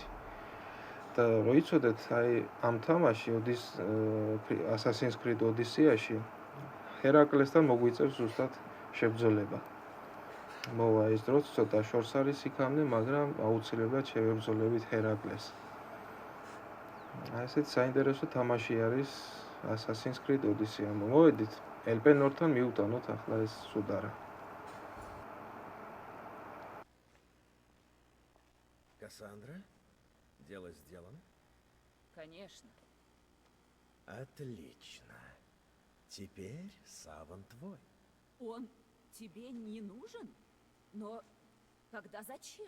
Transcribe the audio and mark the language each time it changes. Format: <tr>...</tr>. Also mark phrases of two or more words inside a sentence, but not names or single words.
<ka>და რო იცოდეთ, აი ამ თამაში Assassin's Creed Odyssey-ში ჰერაკლესთან მოგვიწევს ზუსტად შებრძოლება. მოვა ეს დროც ცოტა შორს არის იქამდე, მაგრამ აუცილებლად შევებრძოლებით ჰერაკლეს. ესეც საინტერესო თამაში არის Assassin's Creed Odyssey. მოვედით ელპენორთან მიუტანოთ ახლა ეს სუდარა.</ka> <ru>Кассандра, дело сделано? Конечно. Отлично. Теперь саван твой. Он тебе не нужен? Но тогда зачем?</ru>